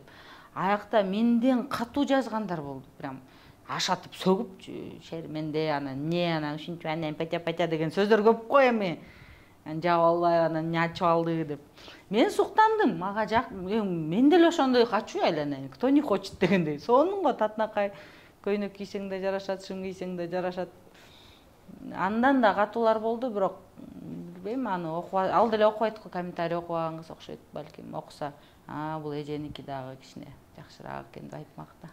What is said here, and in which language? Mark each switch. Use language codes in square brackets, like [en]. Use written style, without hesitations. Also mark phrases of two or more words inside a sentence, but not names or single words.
[ky] Аякта менден катуу жазгандар болду. Прям ашатып сөгүп, шерменде анан эмне, анан ушинтип анан патя деген сөздөр көп го эми. жаап албай анан эмне ачып алды деп. Мен суктандым, мага жак, мен деле ошондой качуу айланайын. [ru] Кто не хочет дегендей. [ky] Сонун го татынакай көйнөк кийсең да жарашат, шым кийсең да жарашат. Андан да катуулар болду, бирок билбейм, аны ал деле окубайт го, комментарий окубаган кыз окшойт балким. Окуса, бул эженики дагы кичине жакшыраак экен деп айтмак да.